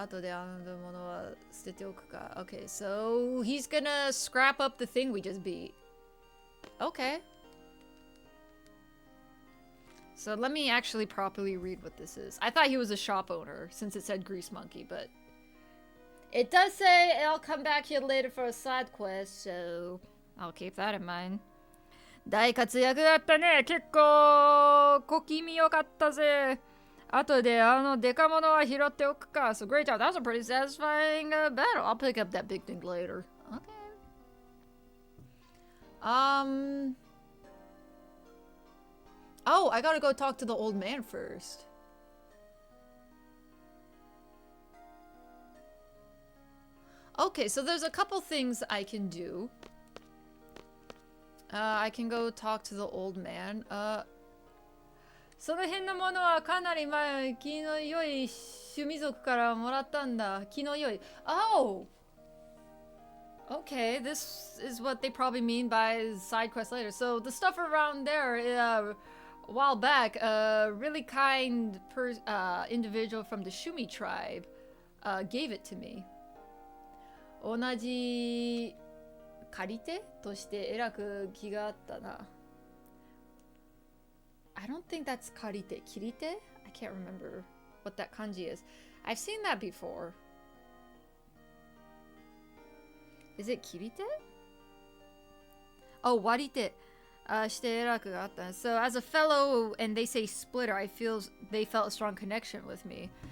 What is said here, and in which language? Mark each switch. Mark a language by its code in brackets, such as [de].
[ja] 後であのものは捨てておくか。 [en] Okay, so he's gonna scrap up the thing we just beat. Okay. So let me actually properly read what this is. I thought he was a shop owner since it said Grease Monkey, but it does say I'll come back here later for a side quest, so I'll keep that in mind. [ja] 大活躍だったね。結構小気味よかったぜ。後であのデカモノは拾っておくか。 [en] So great job. That was a pretty satisfying battle. I'll pick up that big thing later. Okay. Oh, I gotta go talk to the old man first. Okay, so there's a couple things I can do. I can go talk to the old man. [ja] その辺のものはかなり前、気の良い趣味族からもらったんだ。気の良い。 [en] Oh! Okay, this is what they probably mean by side quest later. So the stuff around there, a while back, a really kind individual from the Shumi tribe gave it to me. [ja] 同じ借り手としてえらく気があったな。 [en] I don't think that's 借り手。 切り手? I can't remember what that kanji is. I've seen that before. Is it 切り手?Oh, 割り手。 [ja] してえらくがあった。 [en] So as a fellow, and they say splitter, I feel they felt a strong connection with me.